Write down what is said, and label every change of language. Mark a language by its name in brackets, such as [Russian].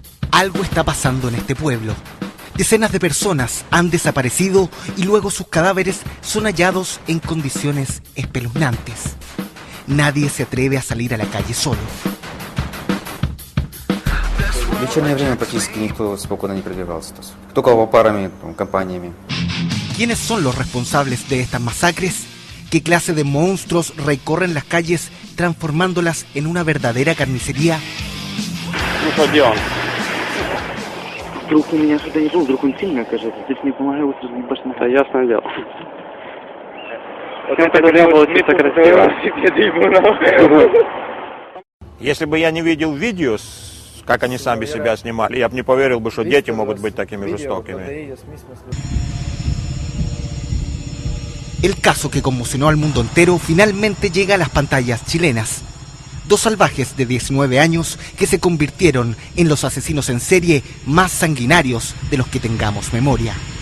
[Spanish] Algo está pasando en este pueblo. Decenas de personas han desaparecido y luego sus cadáveres son hallados en condiciones espeluznantes. Nadie se atreve a salir a la calle solo. [Russian] В вечернее время практически никто спокойно не передвигался. Только парами, компаниями. [Spanish] ¿Quiénes son los responsables de estas masacres? ¿Qué clase de monstruos recorren las calles transformándolas en una verdadera carnicería? [Russian] Вдруг у меня что-то не было, вдруг он сильно окажется. Здесь не помогает сразу ебашный. Да, ясное дело. Вот это не было чисто красиво. Если бы я не видел видео, как они сами себя снимали, я бы не поверил, что дети могут быть такими жестокими. [Spanish] El caso que conmocionó al mundo entero finalmente llega a las pantallas chilenas. Dos salvajes de 19 años que se convirtieron en los asesinos en serie más sanguinarios de los que tengamos memoria.